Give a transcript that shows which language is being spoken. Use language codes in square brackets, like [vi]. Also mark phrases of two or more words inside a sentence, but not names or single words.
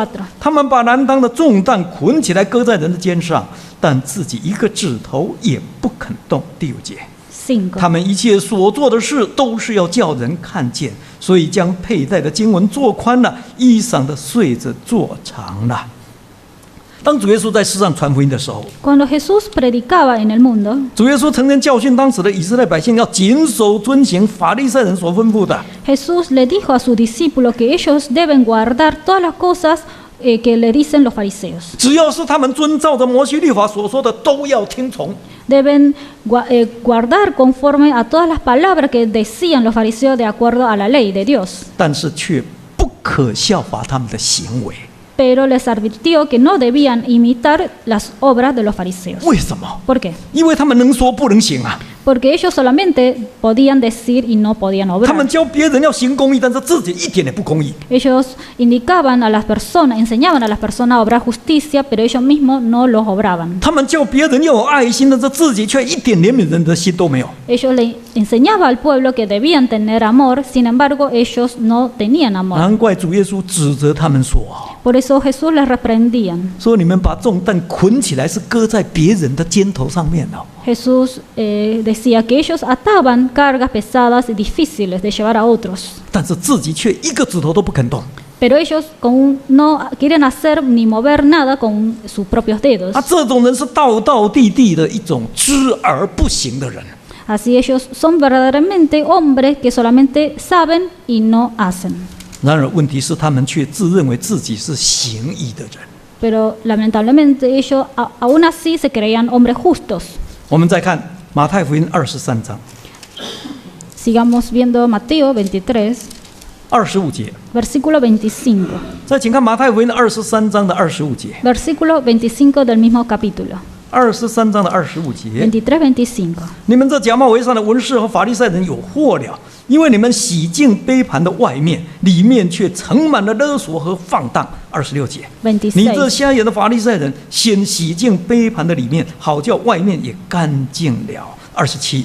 [zh] 他们把难当的重担捆起来搁在人的肩上，但自己一个指头也不肯动。第五节。 5. 他们一切所做的事都是要叫人看见，所以将佩戴的经文做宽了，衣裳的穗子做长了。当主耶稣在世上传福音的时候， [es] Cuando Jesús predicaba en el mundo, [zh] 主耶稣曾经教训当时的以色列百姓要谨守遵行法利赛人所吩咐的。 [es] Jesús le dijo a sus discípulos que ellos deben guardar todas las cosas que le dicen los fariseos. [zh] 只要是他们遵照着摩西律法所说的，都要听从。 [es] Deben guardar conforme a todas las palabras que decían los fariseos de acuerdo a la ley de Dios. [zh] 但是却不可效法他们的行为。 [es] Pero les advirtió que no debían imitar las obras de los fariseos. [zh] 为什么？ [es] ¿Por qué? [zh] 因为他们能说不能行啊。 [es] Porque ellos solamente podían decir y no podían [zh] 他们 [es] obrar. [zh] 教别人要行公义，但是自己一点也不公义。 [es] Ellos indicaban a las personas, enseñaban a las personas a obrar justicia, pero ellos mismos no los obraban. [zh] 他们叫别人要有爱心，但是自己却一点怜悯人的心都没有。 [es] Ellos le enseñaban al pueblo que debían tener amor, sin embargo ellos no tenían amor. [zh] 难怪主耶稣指责他们说 [es] Por eso Jesús les reprendía. [zh] 说你们把重担捆起来是搁在别人的肩头上面哦。 [es] Jesús decía que ellos ataban cargas pesadas y difíciles de llevar a otros, [zh] 但是自己却一个指头都不肯动。 [es] pero ellos no quieren hacer ni mover nada con sus propios dedos. [zh] 这种人是道道地地的一种知而不行的人。 [es] Así ellos son verdaderamente hombres que solamente saben y no hacen. [zh] 然而问题是，他们却自认为自己是行义的人。 [es] Pero lamentablemente ellos aún así se creían hombres justos. [zh] 我们再看马太福音23章 [es] Sigamos viendo Mateo 23, [zh] 25 节。 [es] versículo 25. [zh] 再请看马太福音23章的25节。 [es] Versículo 25 del mismo capítulo. [zh] 23 章的25节。 23-25. 你们这假冒为善的文士和法利赛人有祸了，因为你们洗净杯盘的外面，里面却盛满了勒索和放荡。26节。你这 26. 瞎眼的法利赛人，先洗净杯盘的里面，好叫外面也干净了。27。